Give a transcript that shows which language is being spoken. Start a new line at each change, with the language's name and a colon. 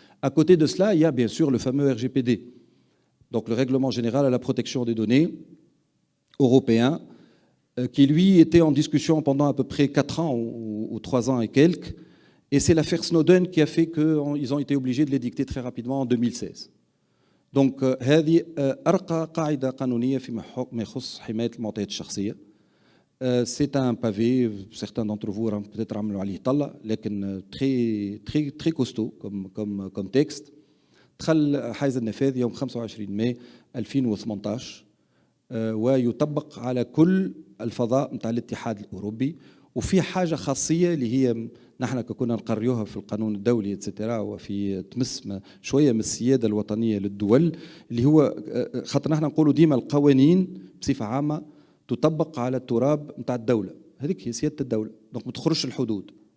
French: À côté de cela, il y a bien sûr le fameux RGPD. Donc le règlement général à la protection des données européen, qui lui était en discussion pendant à peu près 4 ans ou 3 ans et quelques. Et c'est l'affaire Snowden qui a fait qu'ils ont été obligés de l'édicter très rapidement en 2016.
Arabic: Donc هذه أرقى قاعدة قانونية فيما يخص حماية المعطيات الشخصية.
French: C'est un pavé, certains d'entre vous peut-être
Arabic: عملوا عليه طلة,
French: لكن très costaud comme texte.
Arabic: دخل حيز النفاذ يوم 25 ماي 2018 ويطبق على كل الفضاء نتاع الاتحاد الأوروبي. وفي حاجة خاصية اللي هي نحن كنا نقريوها في القانون الدولي اتسيتيرا وفي تمس شوية من السيادة الوطنية للدول, اللي هو خاطر نحن نقولوا ديما القوانين بصفة عامة تطبق على التراب نتاع الدولة, هذيك هي سيادة الدولة, دونك ما تخرجش الحدود.